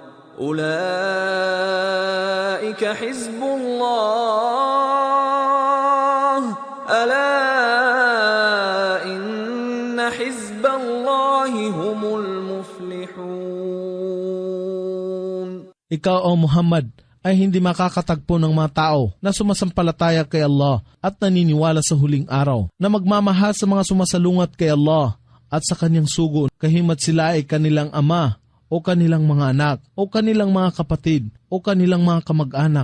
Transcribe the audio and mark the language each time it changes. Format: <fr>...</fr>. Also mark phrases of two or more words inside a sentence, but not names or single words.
<ar>أولئك حزب الله ألا إن حزب الله هم المفلحون.</ar> <tl>Ikaw, O Muhammad, ay hindi makakatagpo ng mga tao na sumasampalataya kay Allah at naniniwala sa huling araw, na magmamahal sa mga sumasalungat kay Allah at sa kanyang sugo, kahimat sila ay kanilang ama o kanilang mga anak o kanilang mga kapatid o kanilang mga kamag-anak.</tl>